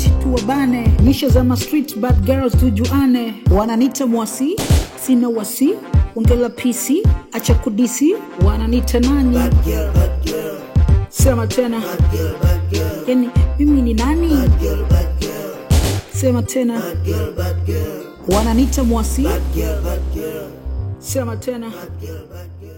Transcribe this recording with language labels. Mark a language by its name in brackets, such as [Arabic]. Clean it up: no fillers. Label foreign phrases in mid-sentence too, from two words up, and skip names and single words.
[Swahili] tuwabane, misha za ma [English] street bad girls [Swahili] tujuane, wananita mwasi, sina wasi, ongela PC, acha kudisi, wananita nani? [English] Bad girl, bad girl. [Swahili] Sema tena, [English] bad girl, bad girl. [Swahili] Yani mimi ni nani? [English] Bad girl, bad girl. [Swahili] Sema tena, [English] bad girl, bad girl. [Swahili] Wananita mwasi, [English] bad girl, bad girl. [Swahili] Sema tena, [English] bad girl, bad girl.